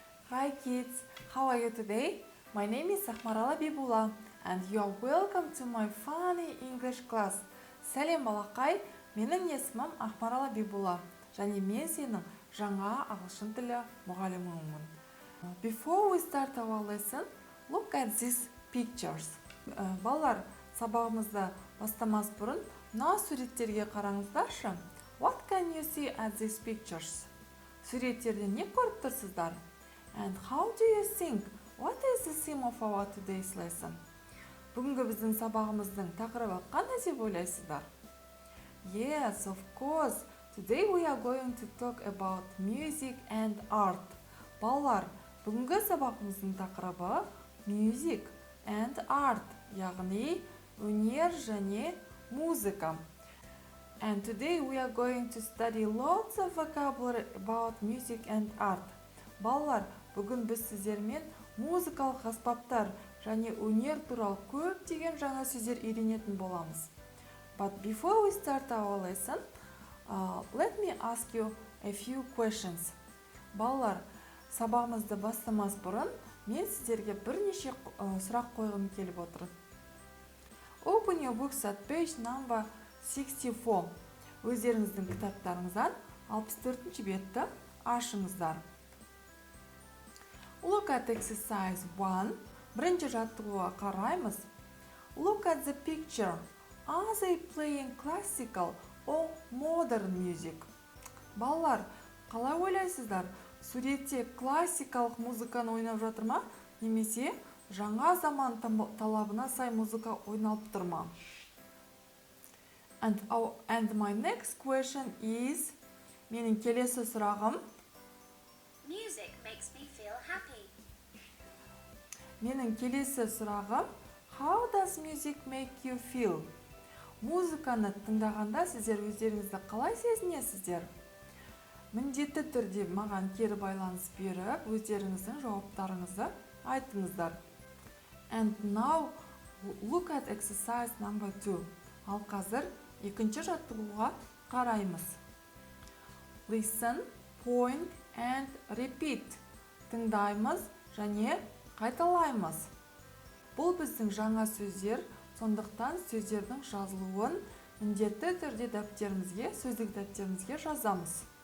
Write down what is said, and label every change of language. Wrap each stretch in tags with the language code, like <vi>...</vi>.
<en>Hi kids, how are you today? My name is Ахмарала Бибула and you are welcome to my funny English class.</en> <kk>Сәлем балақай, менің есімім Ахмарала Бибула және мен сенің жаңа ағылшын тілі мұғаліміңмін.</kk> <en>Before we start our lesson, look at these pictures.</en> <kk>Балалар, сабағымызды бастамас бұрын мына суреттерге қараңыздаршы.</kk> <en>What can you see at these pictures?</en> <kk>Суреттерде не көріп тұрсыздар?</kk> <en>And how do you think? What is the theme of our today's lesson?</en> <kk>Бүгінгі біздің сабағымыздың тақырыбы қандай деп ойлайсыздар?</kk> <en>Yes, of course. Today we are going to talk about music and art.</en> <kk>Балалар, бүгінгі сабағымыздың тақырыбы</kk> <en>music and art,</en> <kk>яғни өнер және музыка.</kk> <en>And today we are going to study lots of vocabulary about music and art.</en> <kk>Балалар, бүгін біз сіздермен музыкалық аспаптар және өнер туралы көптеген жаңа сөздер үйренетін боламыз.</kk> <en>But before we start our lesson, let me ask you a few questions.</en> <kk>Балалар, сабағымызды бастамас бұрын мен сіздерге бірнеше сұрақ қойғым келіп отыр.</kk> <en>Open your books at page number 64.</en> <kk>Өздеріңіздің кітаптарыңыздан 64-ші бетті ашыңыздар.</kk> <en>Look at exercise 1.</en> <kk>Бірінші жаттығуға қараймыз.</kk> <en>Look at the picture. Are they playing classical or modern music?</en> <kk>Балалар, қалай ойлайсыздар? Суретте классикалық музыканы ойнап жатыр ма? Немесе жаңа заман талабына сай музыка ойналып тұр ма?</kk> <en>And my next question is,</en> <kk>менің келесі сұрағым,</kk> <en>Music makes me feel happy.</en> <kk>Менің келесі сұрағым,</kk> <en>how does music make you feel?</en> <kk>Музыканы тыңдағанда сіздер өздеріңізді қалай сезінесіздер? Міндетті түрде маған кері байланыс беріп, өздеріңіздің жауаптарыңызды айтыңыздар.</kk> <en>And now look at exercise number 2.</en> <kk>Ал қазір екінші жаттығуға қараймыз.</kk> <en>Listen, point and repeat.</en> <kk>Тыңдаймыз және қайталаймыз. Бұл біздің жаңа сөздер, сондықтан сөздердің жазылуын міндетті түрде дәптерімізге, сөздік дәптерімізге жазамыз.</kk>